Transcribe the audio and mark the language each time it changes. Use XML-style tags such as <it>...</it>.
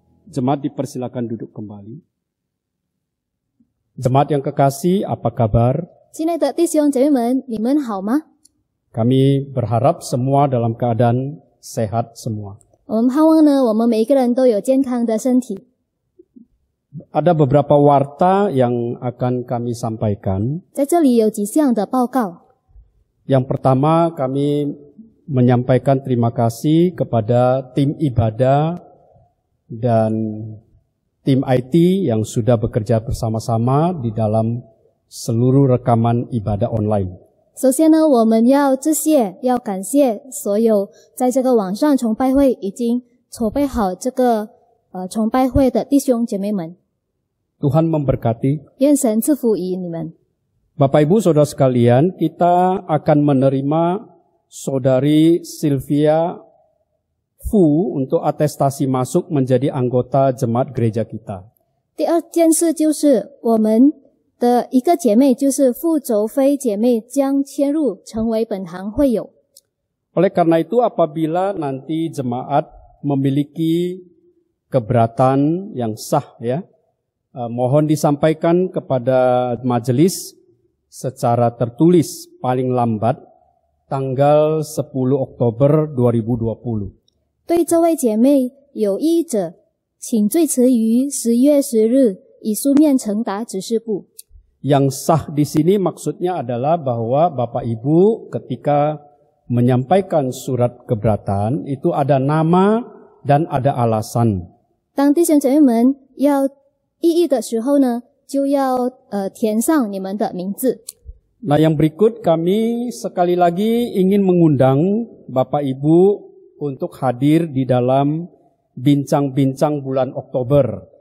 <id>Jemaat dipersilakan duduk kembali. Jemaat yang kekasih, apa kabar?</id> <zh>亲爱的弟兄姐妹们，你们好吗？</zh> <id>Kami berharap semua dalam keadaan sehat semua.</id> <zh>我们盼望呢，我们每一个人都有健康的身体。</zh> <id>Ada beberapa warta yang akan kami sampaikan.</id> <zh>在这里有几项的报告。</zh> <id>Yang pertama, kami menyampaikan terima kasih kepada tim ibadah dan tim IT yang sudah bekerja bersama-sama di dalam seluruh rekaman ibadah online.</id> <zh>首先呢，我们要感谢所有在这个网上崇拜会已经筹备好这个崇拜会的弟兄姐妹们。</zh> <id>Tuhan memberkati.</id> <zh>愿神赐福于你们。</zh> <id>Bapak Ibu Saudara sekalian, kita akan menerima Saudari Sylvia Fu untuk atestasi masuk menjadi anggota jemaat gereja kita.</id> <zh>第二件事就是我们的一个姐妹，就是傅轴飞姐妹将迁入成为本堂会友。</zh> <id>Oleh karena itu, apabila nanti jemaat memiliki keberatan yang sah, ya, mohon disampaikan kepada majelis secara tertulis paling lambat tanggal 10 Oktober 2020.</id> <zh>对这位姐妹有异议者，请最迟于10月10日以书面呈达指示部。</zh> <id>Yang sah di sini maksudnya adalah bahwa Bapak Ibu ketika menyampaikan surat keberatan itu ada nama dan ada alasan.</id> <zh>当弟兄姐妹们要异议的时候呢，就要填上你们的名字。</zh> <id>Nah, yang berikut kami sekali lagi ingin mengundang Bapak Ibu untuk hadir di dalam bincang-bincang bulan Oktober.</id>